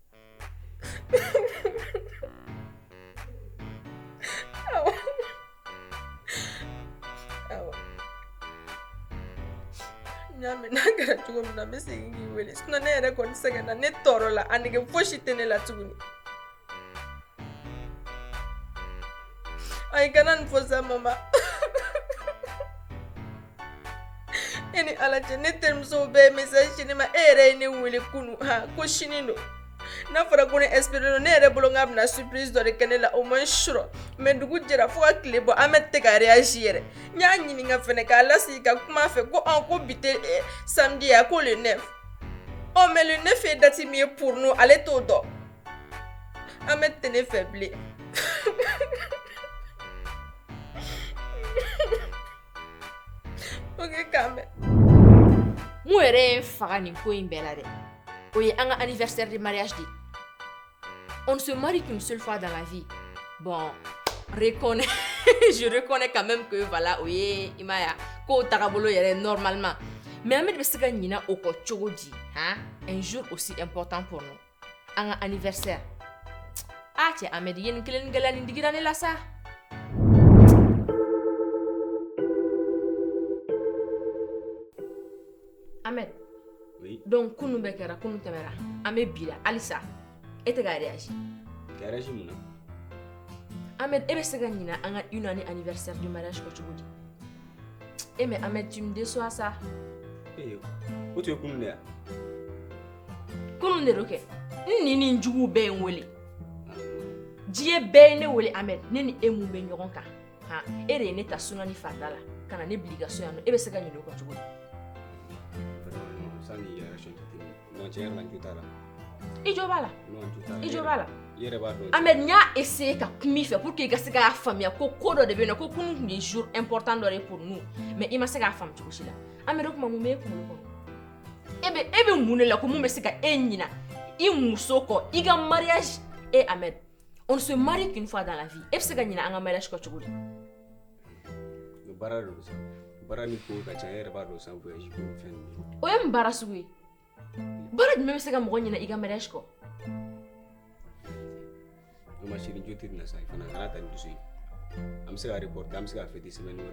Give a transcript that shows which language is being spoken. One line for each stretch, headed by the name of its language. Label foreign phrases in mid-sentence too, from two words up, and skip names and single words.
Bambara: ɲaami n'a kɛra cogo min na n bɛ segin k'i wele sinon ne yɛrɛ kɔni sɛgɛnna ne tɔɔrɔ la a nege fosi tɛ ne la tuguni ayi kana nin fɔ sa mama e ni ala cɛ ne terimusow bɛɛ ye message ci ne ma e yɛrɛ ye ne wele kunu ko sini don n'a fɔra ko ne espérer don ne yɛrɛ bolo n k'a bɛna surprise dɔ de kɛ ne la
French: au moins sure mais
Bambara: dugu jɛra fo ka tile bɔ Ahmed tɛ ka réagir yɛrɛ n y'a ɲininka fɛnɛ k'a lasigi ka kuma fɛ ko ko bi tɛ samedi ye ko
French: le 9 mais le 9
Bambara: ye date min ye
French: pour nous
Bambara: ale t'o dɔn Ahmed tɛ ne fɛ bilen ok k'a mɛn mun yɛrɛ ye n faga nin ko in bɛɛ la dɛ o ye an ka
French: anniversaire de mariage de on ne se marie qu'une seule fois dans la vie bon je reconnais quand même que voilà
Bambara: o ye i m'a ye ko tagabolo yɛrɛ
French: normalement mais
Bambara: Ahmed bɛ se ka ɲina o kɔ cogo di
French: un jour aussi important pour nous
Bambara: an ka anniversaire cɛ Ahmed ye nin kelen gɛlɛya nin digira ne la sa Ahmed donc kunu bɛ kɛra kunu tɛmɛra an bɛ bi la halisa e tɛ ka réagir mun na Ahmed e bɛ se ka ɲina an ka
French: une année anniversaire du mariage
Bambara: kɔ cogo di
French: mais Ahmed tu me déçois ça
Bambara: o tun ye kunu de ya kunu de do kɛ ni jugu bɛɛ ye n wele diɲɛ bɛɛ ye ne wele Ahmed ne ni e mun bɛ ɲɔgɔn kan e de ye ne ta suna ni farida la ka na ne bila i ka so yan nɔ e bɛ se ka ɲinɛ o kɔ cogo di i jo b'a la Ahmed n y'a essayer ka kuma i fɛ
French: pour que
Bambara: i ka se k'a faamuya ko dɔ de bɛ yen nɔ ko kunu tun ye
French: jour important
Bambara: dɔ de
French: pour nous mais
Bambara: i ma se k'a faamu cogo si la Ahmed o tuma mun bɛ e kunkolo kɔnɔ e bɛ mun de la ko mun bɛ se ka e ɲina i muso kɔ i ka
French: mariage Ahmed on ne se marie qu'une fois dans la vie
Bambara: e bɛ se ka ɲina an ka mariage kɔ cogo di baara ni ko ka ca e yɛrɛ b'a dɔn san voyage ko fɛn o ye mun baara sugu ye baara jumɛn bɛ se ka mɔgɔ ɲina i ka mariage kɔ o
French: ma chérie
Bambara: jo tɛ na sa i fana kana ta ni dusu ye an bɛ se ka reporter an bɛ se ka
French: fêter semaine
Bambara: wɛrɛ